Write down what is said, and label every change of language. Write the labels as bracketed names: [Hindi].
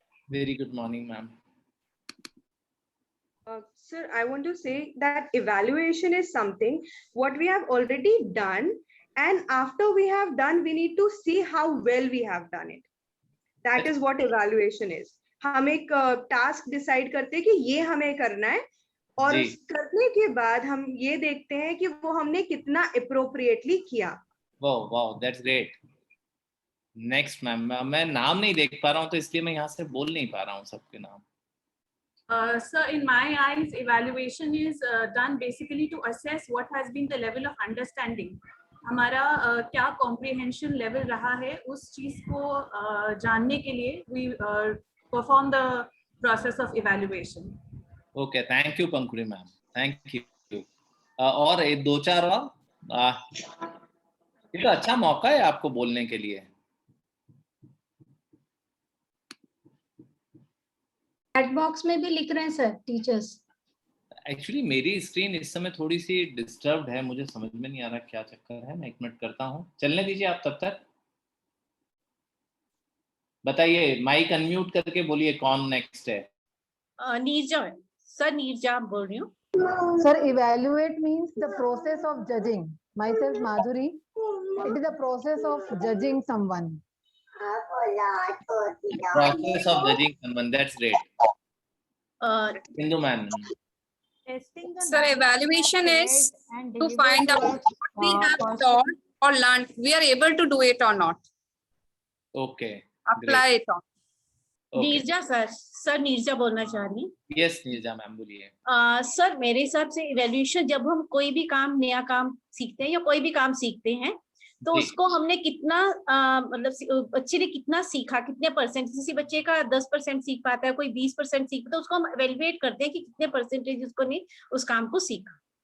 [English] Very good morning ma'am. Sir, I want to say that evaluation is something what we have already done and after we have done, we need to see how well we have done it. That is what evaluation is. [Hindi] हम एक task decide करते हैं कि ये हमें करना है, और जी। उस करने के बाद हम ये देखते हैं कि वो हमने कितना appropriately किया. [English] Wow that's great. [Hindi] Next ma'am, मैं नाम नहीं देख पा रहा हूँ तो इसलिए मैं यहाँ से बोल नहीं पा रहा हूँ सबके नाम। [English] Sir, in my eyes, evaluation is done basically to assess what has been the level of understanding. [Hindi] हमारा क्या comprehension level रहा है, उस चीज को जानने के लिए [English] we perform the process of evaluation. Okay, thank you Pankuri ma'am, thank you. [Hindi] और एक दो चार और, ये तो अच्छा मौका है आपको बोलने के लिए। चैट बॉक्स में भी लिख रहे हैं सर टीचर्स। एक्चुअली मेरी स्क्रीन इस समय थोड़ी सी डिस्टर्ब्ड है, मुझे समझ में नहीं आ रहा क्या चक्कर है। मैं 1 मिनट करता हूँ, चलने दीजिए आप तब तक। बताइए, माइक अनम्यूट करके बोलिए कौन नेक्स्ट है। नीरजा सर, नीरजा बोल रही हूँ। [English] Sir, evaluate means the process of judging. Myself, Madhuri. It is the process of judging someone. Process of judging someone, that's great. Hindu man. Sir, evaluation is to find out what we have taught or learned, we are able to do it or not, Okay. apply it on. Okay. [Hindi] Neerja sir Neerja बोलना चाह रही हूँ। Yes, Neerja ma'am बोलिए। Sir मेरे हिसाब से evaluation, जब हम कोई भी काम, नया काम सीखते हैं या कोई भी काम सीखते हैं, तो जी। उसको हमने कितना मतलब बच्चे ने कितना सीखा, कितने परसेंट, किसी बच्चे का 10% सीख पाता है, कोई 20% सीख पाता है, उसको हम एवेल्युएट करते हैं कि कितने परसेंटेज उसको ने उस काम को सीखा।